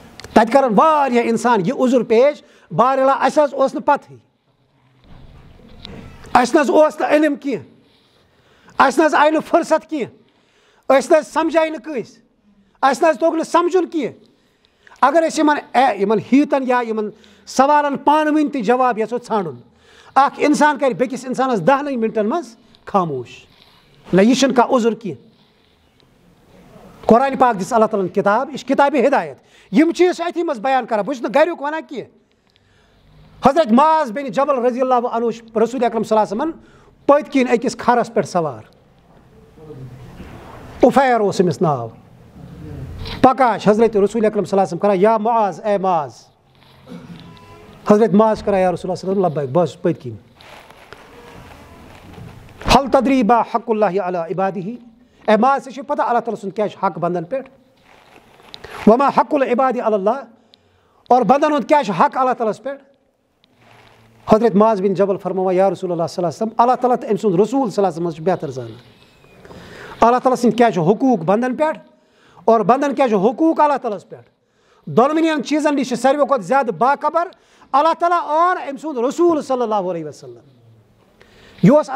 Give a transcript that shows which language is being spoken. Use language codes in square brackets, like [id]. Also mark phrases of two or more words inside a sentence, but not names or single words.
[ks] تَتہِ کَرَن واریاہ اِنسان یہِ عُذر پیش بارِلا اَسہِ حظ اوس نہٕ پَتہٕے اَسہِ نہ حظ اوس نہٕ علم کینٛہہ اَسہِ نہ حظ آیہِ نہٕ فٕرصت کینٛہہ أسۍ نہ حظ سَمجھاے نہٕ کٲنٛسہِ اَسہِ نہ حظ توٚگ نہٕ سَمجھُن کینٛہہ اگر أسۍ یِمَن ہیٖتَن یا یِمَن سوالَن پانہٕ ؤنۍ تہِ جواب یَژھو ژھانڈُن اَکھ اِنسان کَرِ بیٚکِس اِنسانَس 10 مِنٹَن منٛز خاموش نہ یہِ چھُنہٕ کانٛہہ عُذر کینٛہہ قرآنِ پاک دِژ اللہ تعالیٰ ہَن کِتاب یہِ چھِ کِتابِ ہِدایت یِم چیٖز چھِ أتھی منٛز بیان کَران بہٕ چھُس نہٕ گَریُک وَنان کینٛہہ حضرت معاذ بِن جبل [ar] رضی اللہ عنہ [ks] چھُ رسول اکرم صلی اللہ علیہ وسلمن پٔتۍ کِنۍ أکِس کھَرَس پٮ۪ٹھ سوار اُفیر اوس أمِس ناو پَکان چھِ حضرت رسول اکرم [ar] صلی اللہ علیہ وسلم [ks] کَران یا معاذ اے معاذ حضرت معاذ چھِ کَران یا رسول اللہ [ar] صلی اللہ علیہ وسلم لبیک [ks] بہٕ چھُس پٔتۍ کِنۍ [ar] حل تدری با حق اللہ علی عبادہ [ks] اے معاذ ژےٚ چھُے پتہ اللہ تعالیٰ سُنٛد کیٛاہ چھُ حق بنٛدن پٮ۪ٹھ [ar] وما حق العباد علی اللہ [ks] اور بنٛدن ہُنٛد کیٛاہ چھُ حق اللہ تعالیٰ ہَس پٮ۪ٹھ حضرت معاذ بن جبل فرماوان یا رسول اللہ [ar] صلی اللہ علیہ وسلم [ks] اللہ تعالیٰ تہٕ أمۍ سُنٛد رسوٗل [ar] صلی اللہ علیہ وسلم [ks] چھُ بہتر زانان اللہ تعالیٰ سٕنٛدۍ کیٛاہ چھُ حقوٗق بنٛدن پٮ۪ٹھ اور بنٛدن کیٛاہ چھُ حقوٗق اللہ تعالیٰ ہَس پٮ۪ٹھ دۄنوٕنیَن چیٖزن نِش چھِ ساروٕے کھۄتہٕ زیادٕ باخبر اللہ تعالیٰ اور أمۍ سُنٛد رسوٗل [ar] صلی اللہ علیہ وسلم [ks] یہِ اوس